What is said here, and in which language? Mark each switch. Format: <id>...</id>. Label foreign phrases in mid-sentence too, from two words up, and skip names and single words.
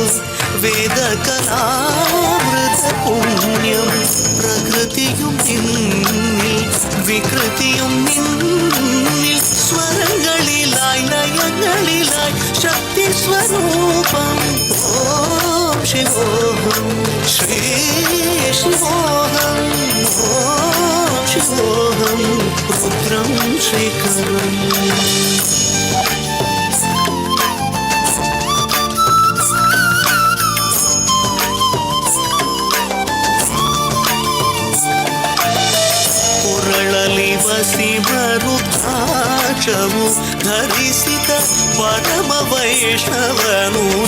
<sa>वेदकलामृतपुण्यं</sa> <ml>പ്രകൃതിയും നിന്നിൽ വികൃതിയും നിന്നിൽ സ്വരങ്ങളിലായ് ലയങ്ങളിലായ്</ml> <sa>शक्ति स्वरूपं ओम शिवोहम श्री शिवोहम ओम शिवोहम रुद्रं श्रीकरम्.</sa> <kn>ವಸಿಮರುದ್ರಾಕ್ಷವು ಧರಿಸಿದ ಪರಮ ವೈಷ್ಣವನು</kn>